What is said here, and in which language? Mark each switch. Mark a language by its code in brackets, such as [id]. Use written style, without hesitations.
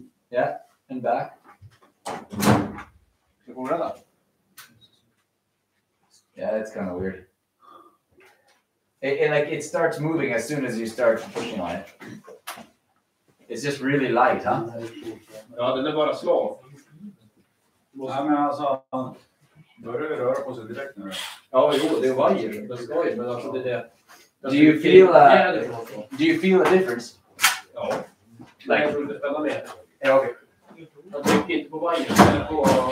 [en] Yeah, and back. Yeah, it's kind of weird. It starts moving as soon as you start pushing on it. It's just really light, huh? [sv] Ja, den är bara slag. Ja, men alltså, börjar vi röra på sig direkt nu. Ja, jo, det är vajer. Det ska ju, men alltså det är det. [en] Do you feel a difference? [sv] Ja. Nej, jag tror inte spänna mer. [en] Yeah, okay. [sv] Jag trycker inte på vajer, eller på...